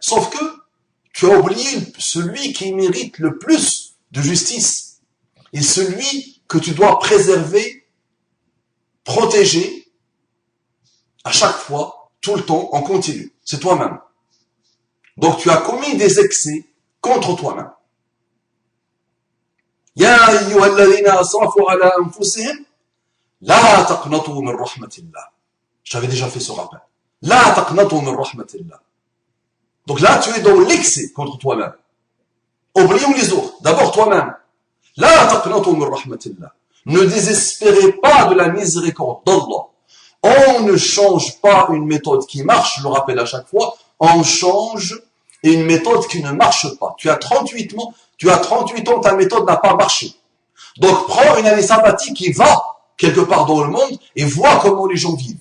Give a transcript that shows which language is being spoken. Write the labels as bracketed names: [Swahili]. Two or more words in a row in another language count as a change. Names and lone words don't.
[French] Sauf que tu as oublié celui qui mérite le plus de justice. Et celui que tu dois préserver, protéger, à chaque fois, tout le temps, en continu. C'est toi-même. Donc tu as commis des excès contre toi-même. [Arabic] يا أيها الذين أسرفوا على أنفسهم لا تقنطوا من رحمة الله. [French] J'avais déjà fait ce rappel. [Arabic] لا تقنطوا من رحمة الله. [French] Donc là, tu es dans l'excès contre toi-même. Oublions les autres. D'abord toi-même. [Arabic] لا تقنطوا من رحمة الله. [French] Ne désespérez pas de la miséricorde d'Allah. On ne change pas une méthode qui marche, je le rappelle à chaque fois, on change une méthode qui ne marche pas. Tu as 38 ans, ta méthode n'a pas marché. Donc prends une année sabbatique et va quelque part dans le monde et vois comment les gens vivent.